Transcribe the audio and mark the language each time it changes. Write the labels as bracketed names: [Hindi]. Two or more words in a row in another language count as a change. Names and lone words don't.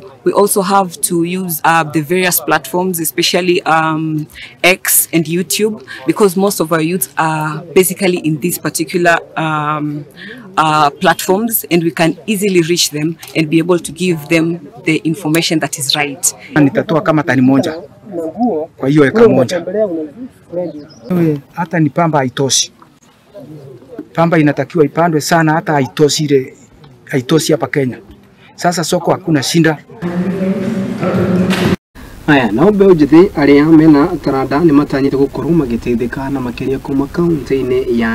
[English] We also have to use the various platforms, especially X and YouTube, because most of our youths are basically in these particular platforms, and we can easily reach them and be able to give them the information that is right. [Swahili] Nitatoa kama tani moja kwa hiyo eka moja. Hata ni pamba haitoshi. Pamba inatakiwa ipandwe sana, hata haitoshi hapa Kenya. Sasa soko hakuna shinda. [Kikuyu] Aya, na mbeũ njĩthĩ arĩa mena taranda nĩ matanyĩte gũkorwo magĩteithĩka na makĩria kuma kaunti-inĩ ya